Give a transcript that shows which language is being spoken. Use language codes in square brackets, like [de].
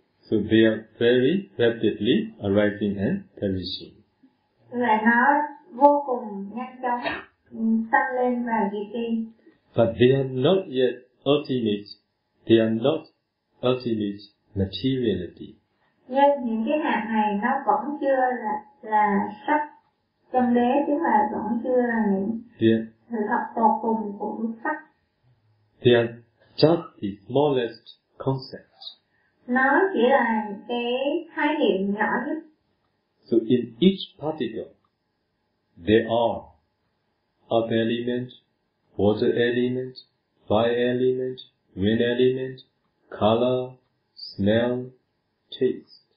[en] So they are very rapidly arising and perishing. [vi] Và nó vô cùng nhanh chóng sanh lên và diệt đi. [en] But they are not yet ultimate. They are not ultimate materiality. [vi] Nhưng những cái hạt này nó vẫn chưa là sắc chân đế, tức là vẫn chưa là những sự thật tột cùng của sắc. [en] They are just the smallest concepts. [vi] Nó chỉ là cái khái niệm nhỏ nhất. [en] So in each particle, there are earth element, water element, fire element, wind element, color, smell, taste.